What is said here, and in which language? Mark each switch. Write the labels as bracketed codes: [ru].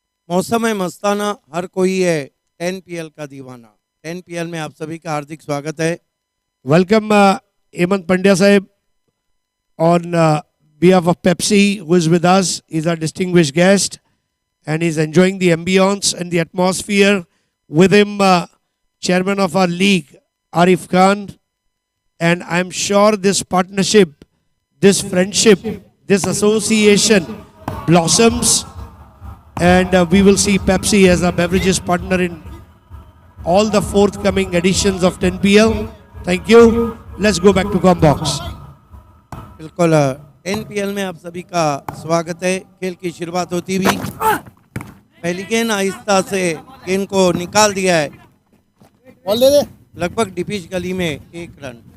[hi] मौसम मस्ताना हर कोई है 10 PL का दीवाना। 10 PL में आप सभी का हार्दिक स्वागत है। [en] Welcome Hemant Pandya Sahib on behalf of Pepsi, who is with us. He's our distinguished guest and he's enjoying the ambience and the atmosphere. With him, chairman of our league, Arif Khan. And I'm sure this partnership, this friendship, this association blossoms, and we will see Pepsi as a beverages partner in all the forthcoming editions of 10 PL. Thank you. Let's go back to Combox. [hi] बिल्कुल 10 PL में आप सभी का स्वागत है। खेल की शुरुआत होती भी पहली गेंद आहिस्ता से गेंद को निकाल दिया है, लगभग डिपिच गली में 1 रन।